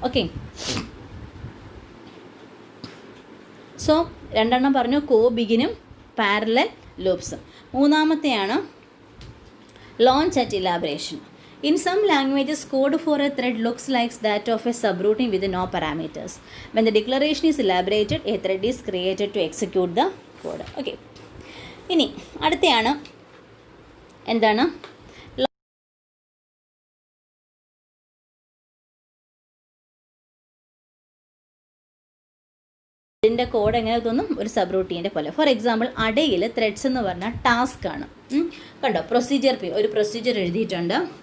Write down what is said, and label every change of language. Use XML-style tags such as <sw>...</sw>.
<ml>Okay, so 2 പറഞ്ഞു, കോ ബിഗിനും parallel ലൂപ്സും. മൂന്നാമത്തെയാണ് launch at elaboration.</ml> <en>In some languages, code for a thread looks like that of a subroutine with no parameters. When the declaration is elaborated, a thread is created to execute the code. Okay.</en> <ml>ഇനി അടുത്തയാണ് എന്താണ്, ഇതിൻ്റെ code എങ്ങനെ തോന്നും, ഒരു sub റൂട്ടീൻ്റെ പോലെ. For example അടയിൽ threads എന്ന് പറഞ്ഞാൽ task ആണ്. കണ്ടോ, പ്രൊസീജിയർ P ഒരു പ്രൊസീജിയർ എഴുതിയിട്ടുണ്ട്.</ml>